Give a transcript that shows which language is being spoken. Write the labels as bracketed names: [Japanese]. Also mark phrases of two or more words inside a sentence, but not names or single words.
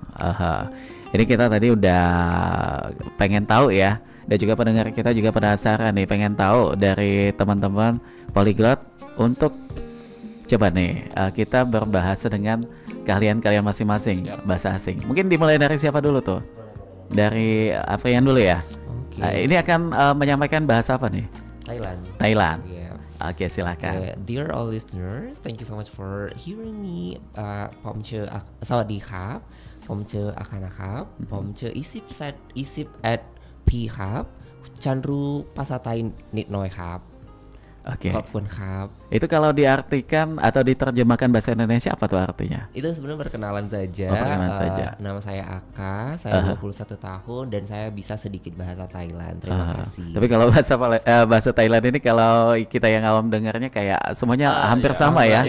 [Indonesian] Ini kita tadi udah pengen tahu ya, dan juga pendengar kita juga penasaran nih, pengen tahu dari teman-teman Polyglot untuk coba nih kita berbahasa dengan keahlian kalian masing-masing. Bahasa asing. Mungkin dimulai dari siapa dulu tuh? Dari Afrian dulu ya. Ini akan menyampaikan bahasa apa nih? Thailand. Yeah. Oke, silakan. [English] Dear all listeners, thank you so much for hearing me. [Thai] ผมชื่อสวัสดีครับผมชื่ออาคานะครับผมชื่ออิสิบแอดพีครับฉันรู้ภาษาไทยนิดหน่อยครับ [Indonesian] Oke. Apapun [Thai] ครับ. [Indonesian] Itu kalau diartikan atau diterjemahkan bahasa Indonesia apa tuh artinya? Itu sebenarnya perkenalan saja. Perkenalan saja. Nama saya Aka, saya 21 tahun dan saya bisa sedikit bahasa Thailand. Terima kasih. Tapi kalau bahasa Thailand ini kalau kita yang awam dengarnya kayak semuanya hampir sama ya.